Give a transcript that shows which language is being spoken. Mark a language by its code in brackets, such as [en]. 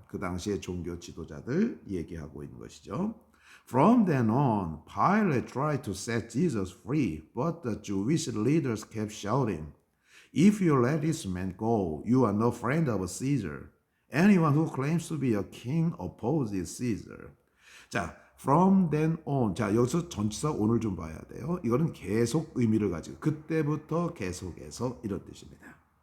[ko] 그 당시의 종교 지도자들 얘기하고 있는 것이죠. [en] From then on, Pilate tried to set Jesus free, but the Jewish leaders kept shouting, If you let this man go, you are no friend of Caesar. Anyone who claims to be a king opposes Caesar. 자, from then on. [ko] 자, 여기서 전치사 on을 좀 봐야 돼요. 이거는 계속 의미를 가지고, 그때부터 계속해서, 이런 뜻입니다.